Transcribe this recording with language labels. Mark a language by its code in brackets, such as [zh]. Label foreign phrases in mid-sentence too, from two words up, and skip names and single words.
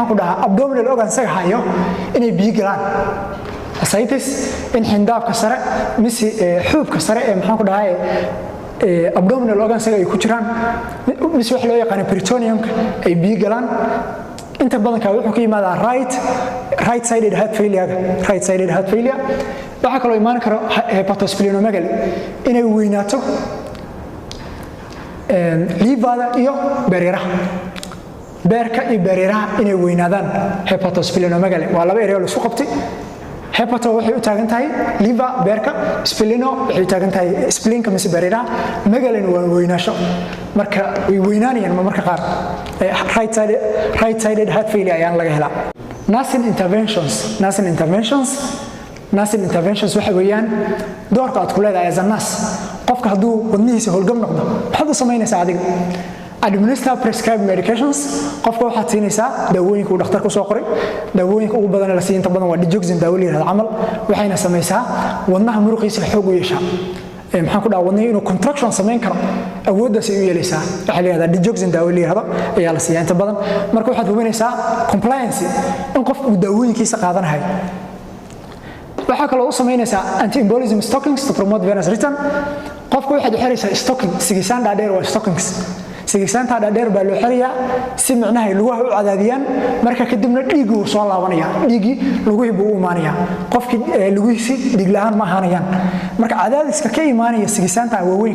[so] ku dhahaa [en] abdominal organ [so] saga hayo inay biyo galaan ascites in xindaabka sare mise xuubka sare ee maxaan ku dhahaa [en] abdominal organ [so] saga ay ku jiraan mise wax loo yaqaan peritoneumka ay biyo galaan inta badanka wuxuu ka yimaadaa [en] right sided heart failure [so] waxaa kaloo imaan karo hepatosplenomegaly inay weynaato liivada iyo beeryaraha beerka iyo beeryaraha inay weynaadaan hepatosplenomegaly waa laba erey oo la isku qabtay hepato waxay u taagan tahay liver beerka spleno waxay u taagan tahay splinka mise beeryaraha megaly waa weynaasho marka way weynaanayaan marka qaar [en] right sided heart failure [so] ayaan laga helaa nursing interventions waxa weeyaan doorka aad ku leedahay [en] as a nurse [so] qofka hadduu wadnihiisa howlgab noqdo maxaad u samaynaysaa adiga administer [en] prescribed medications [so] qofka waxaad siinaysaa daawooyinka uu dhakhtarku soo qoray daawooyinka ugu badan la siiyo inta badan waa digoxin daawo la yiraahdo camal waxayna samaysaa wadnaha muruqiisa xoog u yeeshaa maxaan ku dhahaa wadnihi inuu contraction samayn karo awooddaas ay u yeelaysaa waxaa la yidhahdaa digoxin daawo la yiraahdo ayaa la siiyaa inta badan marka waxaad hubinaysaa compliance in qofku uu daawooyinkiisa qaadanayo waxaa kaloo u samaynaysaa [en] anti-embolism stockings to promote venous return [so] qofka waxaad u xiraysaa stocking sigisaan dhaadheer waa stockings sigisaanta dhaadheer baa loo xirayaa si micnaha lugaha u cadaadiyaan marka kadibna dhiiggu uu soo laabanaya dhiigii luguhii buu u imaanaya qofkii lugihiisi dhiig la'aan ma ahaanayaan marka cadaadiska ka imaanaya sigisaanta waaweyn